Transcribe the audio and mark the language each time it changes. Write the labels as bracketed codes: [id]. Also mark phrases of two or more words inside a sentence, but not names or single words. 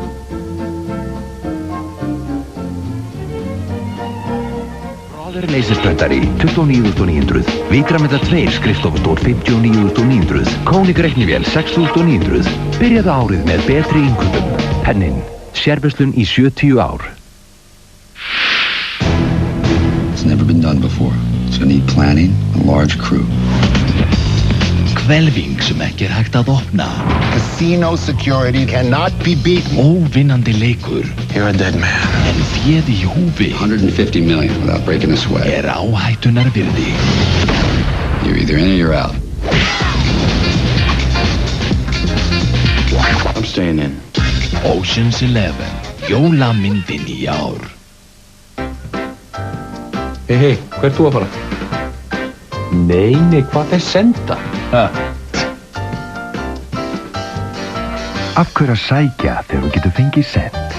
[is] Leysisprentari 29.900, Vitrameta 2 skrifstofustól 59.900, Konig reiknivél 6.900. Byrjaðu árið með betri innkaupum. Pennin, sérverslun í 70 ár. [en] It's never been done before. It's gonna need planning and a large crew. [is] Hvelfing sem ekki hægt að opna. [en] Casino security cannot be beaten. [is] Óvinnandi leikur. [en] You're a dead man. [is] En féð í húfi. [en] 150 million without breaking a sweat. [is] Áhættunar virði. [en] You're either in or you're out. I'm staying in. Ocean's 11. [is] Jólamyndin í ár. Hei, hvert þú að fara? Nei, hvað senda? Af hverju að sækja þegar þú getur fengið sent?